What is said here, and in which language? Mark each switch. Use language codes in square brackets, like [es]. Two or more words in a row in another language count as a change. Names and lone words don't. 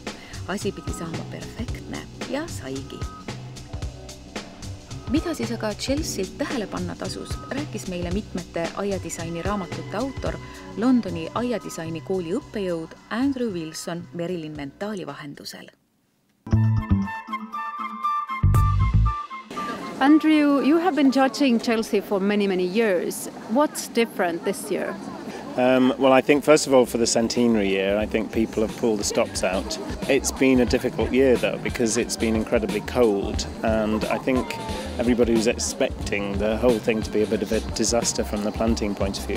[et] Asi pidi saama perfektne ja saigi. Mida siis aga Chelsealt tähele panna tasus, rääkis meile mitmete aiadisaini raamatute autor, Londoni aiadisaini kooli õppejõud Andrew Wilson Merillin Mentaali vahendusel. [en] Andrew, you have been judging Chelsea for many years. What's different this year? Well, I think first of all for the centenary year, I think people have pulled the stops out. It's been a difficult year though because it's been incredibly cold, and I think everybody was expecting the whole thing to be a bit of a disaster from the planting point of view.